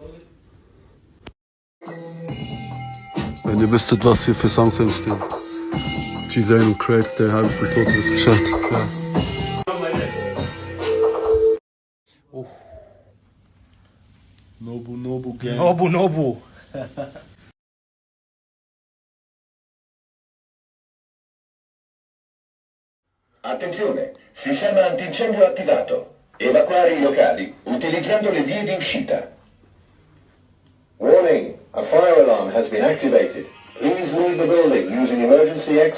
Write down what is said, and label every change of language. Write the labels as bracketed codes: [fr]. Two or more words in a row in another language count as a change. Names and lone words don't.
[de] Wenn ihr wüsstet, was hier für Songs entstehen. G-Zane und Craig, Stay High bis zum Tod, ihr wisst Bescheid. Ja. Oh. Nobu Gang. Nobu. [it] Attenzione, sistema antincendio attivato. Evacuare i locali utilizzando le vie di uscita. [en] Warning, a fire alarm has been activated. Please leave the building using emergency exit.